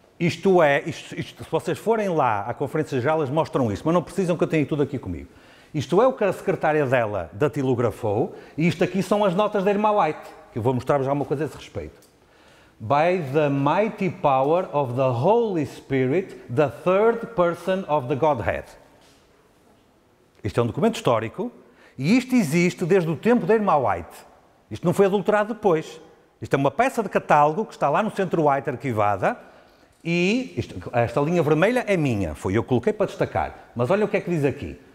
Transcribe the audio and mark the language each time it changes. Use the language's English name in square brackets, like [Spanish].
[Portuguese] se vocês forem lá à Conferência Geral, eles mostram isso, mas não precisam que eu tenha tudo aqui comigo. Isto é o que a secretária dela datilografou, e isto aqui são as notas da irmã White, que eu vou mostrar-vos alguma coisa a esse respeito. [English] By the mighty power of the Holy Spirit, the third person of the Godhead. [Portuguese] Isto é um documento histórico, e isto existe desde o tempo da irmã White. Isto não foi adulterado depois. Isto é uma peça de catálogo que está lá no Centro White arquivada, e esta linha vermelha é minha, foi eu que coloquei para destacar. Mas olha o que é que diz aqui.